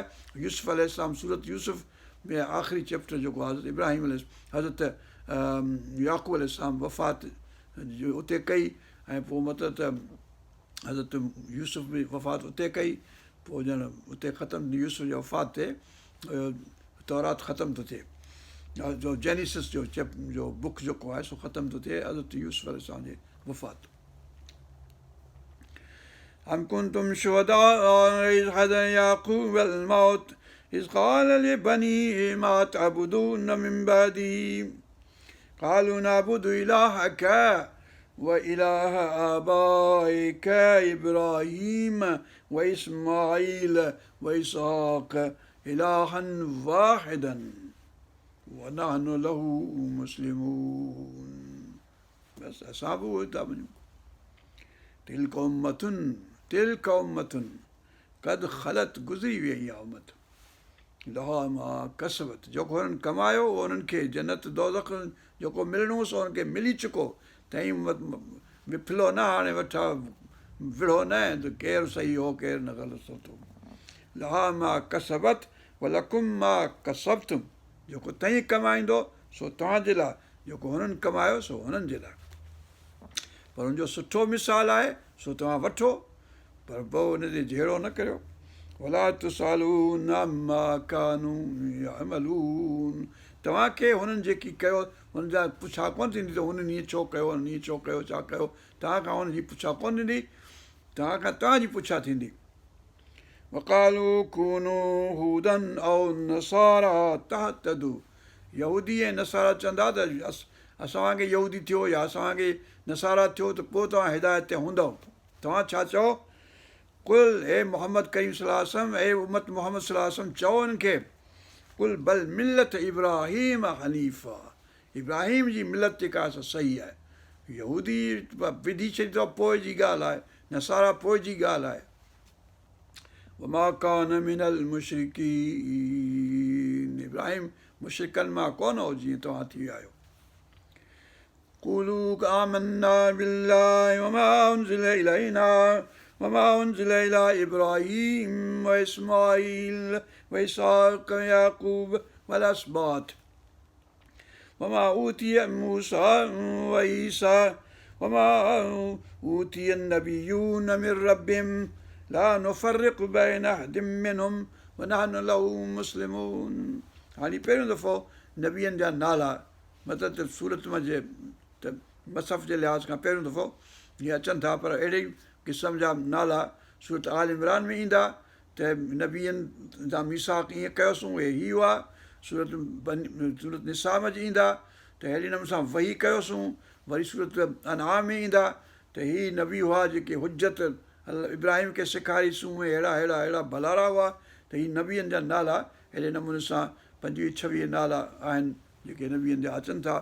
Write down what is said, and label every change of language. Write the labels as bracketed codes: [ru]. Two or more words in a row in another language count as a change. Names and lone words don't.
[sd] यूसुफ अलैहिस्सलाम सूरत यूसुफ में आख़िरी चैप्टर जेको आहे हज़रत इब्राहिम हज़रत याक़ूब अलैहिस्सलाम वफ़ात जो उते कई ऐं पोइ मतिलबु त हज़रत यूसुफ बि वफ़ात उते कई, पोइ ॼण उते ख़तमु यूसुफ जे वफ़ात ते तौरात ख़तमु थो थिए, जो जेनीसिस जो बुक जेको आहे सो ख़तमु थो थिए हज़रत यूसुफ अलैहिस्सलाम जे वफ़ात। [ar] أم كنتم شهداء إذ حضر يعقوب الموت إذ قال لبنيه ما تعبدون من بعدي قالوا نعبد إلهك وإله آبائك إبراهيم وإسماعيل وإسحاق إلها واحدا ونحن له مسلمون. [sd] बसि असां बि उहो था वञूं। [ar] تلك أمة قد خلت, [sd] गुज़री वई आहे उम्मत, [ar] لها ما كسبت, [sd] जेको हुननि कमायो उहो हुननि खे जन्नत दोज़ख जेको मिलणो हुओ सो हुननि खे मिली चुको, तंहिं विफिलो न हाणे वठा विढ़ो न त केरु सही हो केरु न ग़लति थो। [ar] لها ما كسبت ولكم ما كسبتم, [sd] जेको तईं कमाईंदो सो तव्हांजे लाइ जेको हुननि कमायो सो हुननि जे लाइ, पर हुनजो सुठो मिसाल आहे सो तव्हां वठो, पर पोइ हुनजे जहिड़ो न करियो। [ar] ولا تسألون عما كانوا يعملون, [sd] तव्हांखे हुननि जेकी कयो हुन जा पुछा कोन थींदी त हुननि हीअं छो कयो, हुननि हीअं छो कयो, छा कयो, तव्हां खां हुनजी पुछा कोन थींदी, तव्हां खां तव्हांजी पुछा थींदी। [ar] وقالوا كونوا هودا أو نصارى تهتدوا, [sd] यहूदी ऐं नसारा चवंदा त असां वांगुरु यहूदी थियो या असां वांगुरु नसारा थियो त पोइ तव्हां हिदायत ते हूंदव। तव्हां छा चओ, कुल हे मोहम्मद करीम [ar] صلى الله عليه وسلم, [sd] हे उम्मत मोहम्मद [ar] صلى الله عليه وسلم, [sd] चओ हिननि खे [ar] قل بل ملة إبراهيم حنيفا, [sd] इब्राहिम जी मिलत जेका आहे सही आहे। यहूदी विधी छॾींदो पोइ जी ॻाल्हि आहे, नसारा पोइ जी ॻाल्हि आहे। [ar] وما كان من المشركين, [sd] इब्राहिम मुशरिकनि मां कोन हो जीअं तव्हां थी विया आहियो। [ar] قولوا آمنا بالله وما أنزل إلينا وما أنزل إلى إبراهيم وإسماعيل وإسحاق ويعقوب والأسباط وما أوتي موسى وعيسى وما أوتي النبيون من ربهم لا نفرق بين أحد منهم ونحن له مسلمون। [sd] हाणे पहिरियों दफ़ो नबियनि जा नाला मतिलबु सूरत में जे त मसफ़ जे लिहाज़ खां पहिरियों दफ़ो हीअ अचनि था, पर अहिड़े क़िस्म जा नाला सूरत आल इमरान में ईंदा त नबियनि जा मीसाक ईअं कयोसीं उहे ही हुआ, सूरत निसा में ईंदा त अहिड़े नमूने सां वही कयोसीं, वरी सूरत अनआम में ईंदा त ही नबी हुआ जेके हुजत इब्राहिम खे सेखारीसूं, अहिड़ा अहिड़ा अहिड़ा भलारा हुआ, त ही नबियनि जा नाला अहिड़े नमूने सां 25-26 नाला आहिनि जेके नबियनि जा अचनि था।